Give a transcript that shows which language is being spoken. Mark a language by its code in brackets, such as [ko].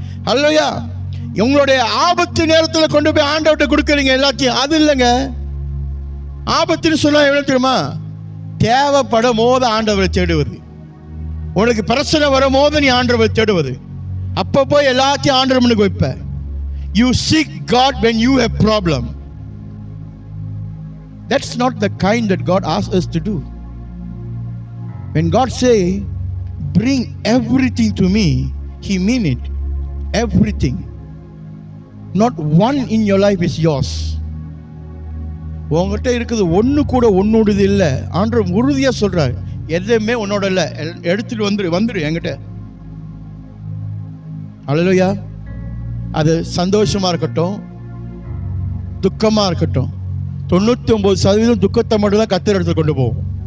[ta] அல்லையா, உங்களுடைய ஆபத்து நேரத்தில் கொண்டு போய் ஆண்டவர்கிட்ட கொடுக்குறீங்க எல்லாத்தையும், அது இல்லைங்க. ஆபத்துன்னு சொன்னா எவ்வளவு தெரியுமா? தேவைப்படும் போது ஆண்டவரை தேடுவது, உனக்கு பிரச்சனை வரும் போது நீ ஆண்டவரை தேடுவது, அப்போ போய் எல்லாத்தையும் ஆண்டவர் முன்னுக்கு வைப்ப. [en] You seek God when you have problem. That's not the kind that God asks us to do. When God say, bring everything to me, He mean it. Everything. Not one in your life is yours. [ta] உங்ககிட்ட இருக்குது ஒன்று கூட உன்னோடது இல்லை. ஆண்டவர் உறுதியாக சொல்றார், எதுவுமே உன்னோட இல்லை, எடுத்துட்டு வந்துரு என்கிட்ட. அல்லேலூயா. அது சந்தோஷமா இருக்கட்டும், துக்கமா இருக்கட்டும், 99% துக்கத்தை மட்டும் தான் கர்த்தர் எடுத்து கொண்டு போவோம்.